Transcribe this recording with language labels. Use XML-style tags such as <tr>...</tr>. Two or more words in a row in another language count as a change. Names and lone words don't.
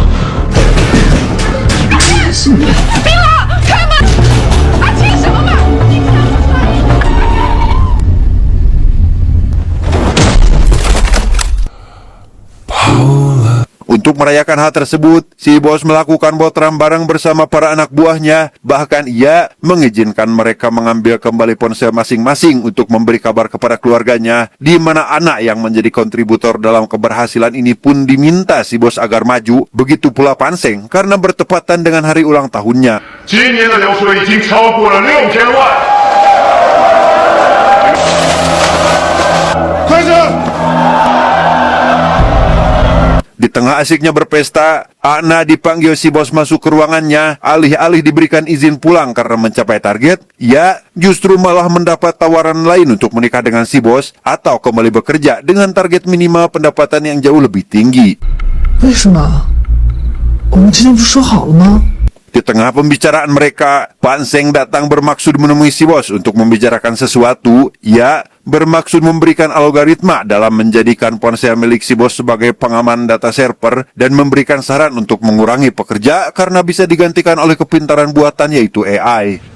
<id>Untuk merayakan hal tersebut, si bos melakukan botram bareng bersama para anak buahnya. Bahkan ia mengizinkan mereka mengambil kembali ponsel masing-masing untuk memberi kabar kepada keluarganya, di mana anak yang menjadi kontributor dalam keberhasilan ini pun diminta si bos agar maju. Begitu pula Pan Seng karena bertepatan dengan hari ulang tahunnya.</id> <zh>今年的流水已经超过了6000万。开始。</zh> <id>Di tengah asiknya berpesta, Ana dipanggil si bos masuk ke ruangannya. Alih-alih diberikan izin pulang karena mencapai target, ia justru malah mendapat tawaran lain untuk menikah dengan si bos atau kembali bekerja dengan target minimal pendapatan yang jauh lebih tinggi.</id> <zh>为什么？我们之前不是说好了吗？</zh> <id>Di tengah pembicaraan mereka, Pan Seng datang bermaksud menemui si bos untuk membicarakan sesuatu. Ia bermaksud memberikan algoritma dalam menjadikan ponsel milik si bos sebagai pengaman data server dan memberikan saran untuk mengurangi pekerja karena bisa digantikan oleh kepintaran buatan yaitu AI.</id>